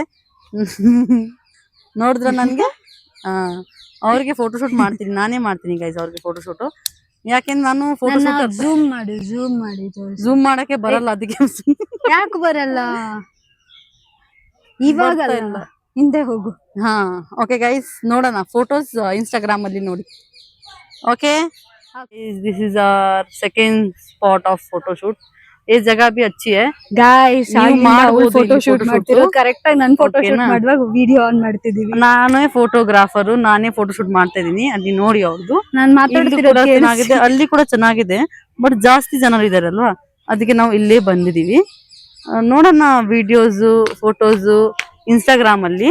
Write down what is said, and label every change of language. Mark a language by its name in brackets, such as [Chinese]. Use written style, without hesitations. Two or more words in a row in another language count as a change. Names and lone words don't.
[Kannada] ನೋಡಿದ್ರ ನನ್ಗೆ ಅವ್ರಿಗೆ [English] photo shoot [Kannada] ಮಾಡ್ತೀನಿ, ನಾನೇ ಮಾಡ್ತೀನಿ ಗೈಸ್ ಅವ್ರಿಗೆ [English] photo shoot. [Kannada] ಯಾಕೆಂದ್ರೆ ನಾನು [English] photo shoot zoom [Kannada] ಮಾಡಕ್ಕೆ ಬರಲ್ಲ, ಅದಕ್ಕೆ. ಯಾಕೆ ಬರಲ್ಲ? ಇವಾಗ ಹಿಂದೆ ಹೋಗು. ಹಾ, [English] okay guys, [Kannada] ನೋಡೋಣ [English] photos Instagram [Kannada] ಅಲ್ಲಿ ನೋಡಿ. [English] Okay, this is our second spot of photoshoot. [Hindi] ये जगह भी अच्छी है [English] guys. photo shoot [Kannada] ಮಾಡ್ತಿರೋ ಕರೆಕ್ಟ್ ಆಗಿ ನಾನು [English] photo shoot [Kannada] ಮಾಡುವಾಗ [English] video on [Kannada] ಮಾಡ್ತಿದೀವಿ. ನಾನೇ ಫೋಟೋಗ್ರಾಫರ್, ನಾನೇ [English] photo shoot [Kannada] ಮಾಡ್ತಾ ಇದೀನಿ. ಅಲ್ಲಿ ನೋಡಿ ಅವ್ರದ್ದು. ನಾನು ಮಾತಾಡ್ತಿರೋದು ಚೆನ್ನಾಗಿದೆ, ಅಲ್ಲಿ ಕೂಡ ಚೆನ್ನಾಗಿದೆ. ಬಟ್ ಜಾಸ್ತಿ ಜನರು ಇದಾರಲ್ವಾ, ಅದಕ್ಕೆ ನಾವು ಇಲ್ಲೇ ಬಂದಿದೀವಿ. ನೋಡೋಣ [English] videos, photos Instagram [Kannada] ಅಲ್ಲಿ.